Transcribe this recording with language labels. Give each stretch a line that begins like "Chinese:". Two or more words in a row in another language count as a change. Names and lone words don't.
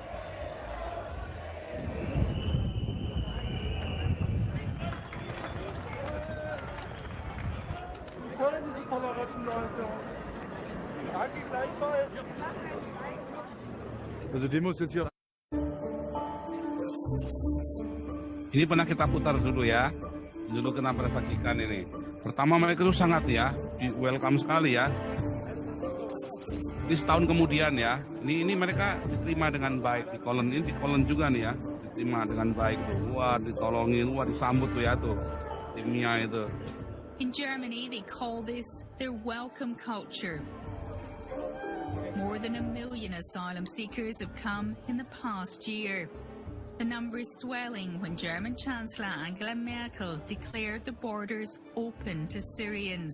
German: Also Demos jetzt hier.
Indonesian: Ini pernah kita putar dulu ya. Dulu kenapa kita saksikan ini. Pertama mereka itu sangat ya, welcome sekali ya. Ini setahun kemudian ya, ini mereka diterima dengan baik. Di Kolen juga nih ya, diterima dengan baik tuh. Wah ditolongin, wah disambut tuh ya tuh, timnya itu.
English: In Germany, they call this their welcome culture. More than 1 million asylum seekers have come in the past year. The number is swelling when German Chancellor Angela Merkel declared the borders open to Syrians.